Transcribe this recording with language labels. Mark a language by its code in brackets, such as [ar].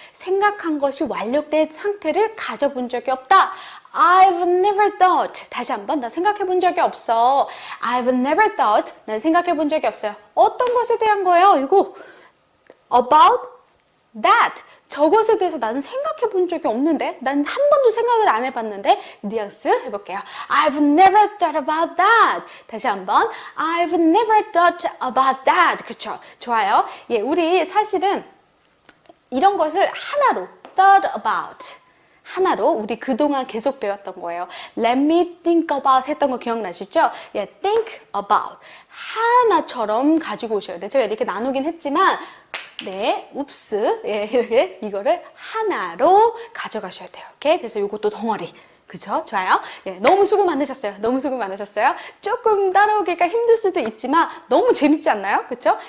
[ko] 생각한 것이 완료된 상태를 가져본 적이 없다. [en] I've never thought. [ko] 다시 한번. 나 생각해 본 적이 없어. [en] I've never thought. [ko] 난 생각해 본 적이 없어요. 어떤 것에 대한 거예요? 이거 [en] about that. [ko] 저것에 대해서 나는 생각해 본 적이 없는데 난 한 번도 생각을 안 해봤는데 뉘앙스 해볼게요. [en] I've never thought about that. [ko] 다시 한번. [en] I've never thought about that. [ko] 그쵸? 좋아요. 예, 우리 사실은 이런 것을 하나로 [en] thought about. [ko] 하나로 우리 그동안 계속 배웠던 거예요. [en] Let me think about [ko] 했던 거 기억나시죠? [en] 예, think about. [ko] 하나처럼 가지고 오셔야 돼요. 제가 이렇게 나누긴 했지만 네, 웁스. 예, 이렇게 이거를 하나로 가져가셔야 돼요. 오케이? 그래서 이것도 덩어리. 그죠? 좋아요. 예, 너무 수고 많으셨어요. 조금 따라오기가 힘들 수도 있지만 너무 재밌지 않나요? 그쵸?